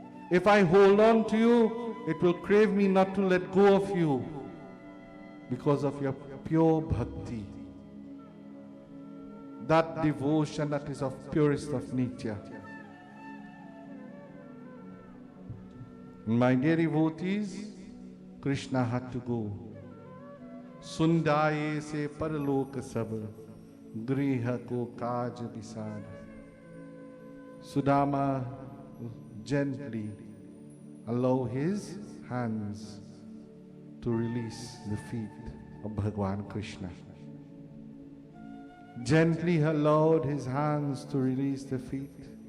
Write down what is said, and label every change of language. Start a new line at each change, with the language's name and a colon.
English: If I hold on to you, it will crave me not to let go of you because of your pure bhakti. That devotion that is of purest of nature. My dear devotees, Krishna had to go.
Hindi: Sendai से परलोक सब, गृह को काज विसार.
English: Sudama gently allow his hands to release the feet of Bhagwan Krishna. Gently allowed his hands to release the feet.